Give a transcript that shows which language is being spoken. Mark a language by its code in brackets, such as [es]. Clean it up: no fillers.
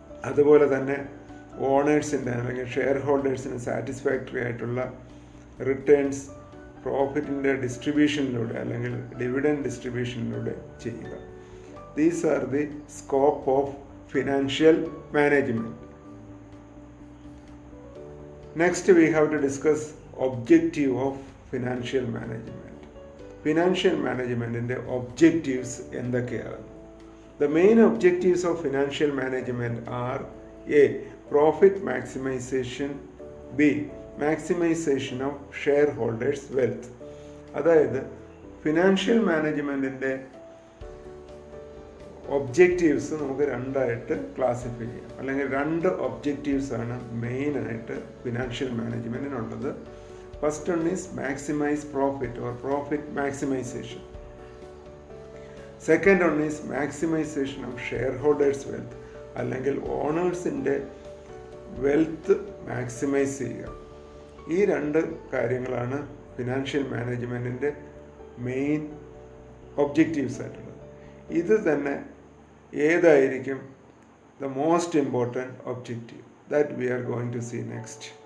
[ml] അതുപോലെ തന്നെ ഓണേഴ്സിൻ്റെ അല്ലെങ്കിൽ ഷെയർ ഹോൾഡേഴ്സിന് സാറ്റിസ്ഫാക്ടറി ആയിട്ടുള്ള റിട്ടേൺസ് പ്രോഫിറ്റിൻ്റെ ഡിസ്ട്രിബ്യൂഷനിലൂടെ അല്ലെങ്കിൽ ഡിവിഡൻഡ് ഡിസ്ട്രിബ്യൂഷനിലൂടെ ചെയ്യുക. [en] These are the scope of financial management. Next we have to discuss objective of financial management. Financial management objectives [ml] എന്തൊക്കെയാണ്? [en] The main objectives of financial management are: A. Profit maximization. B. Maximization of shareholders' wealth. [ml] അതായത് financial മാനേജ്മെൻറ്റിൻ്റെ objectives നമുക്ക് രണ്ടായിട്ട് classify ചെയ്യാം, അല്ലെങ്കിൽ രണ്ട് ഒബ്ജക്റ്റീവ്സാണ് മെയിനായിട്ട് financial മാനേജ്മെൻറ്റിനുള്ളത്. [en] First one is maximise profit or profit maximisation. Second one is maximisation of shareholders wealth, [ml] അല്ലെങ്കിൽ ഓണേഴ്സിൻ്റെ wealth maximise ചെയ്യുക. ഈ രണ്ട് കാര്യങ്ങളാണ് ഫിനാൻഷ്യൽ മാനേജ്മെൻറ്റിൻ്റെ മെയിൻ ഒബ്ജക്റ്റീവ്സ് ആയിട്ടുള്ളത്. ഇത് തന്നെ ഏതായിരിക്കും [en] the most important objective that we are going to see next.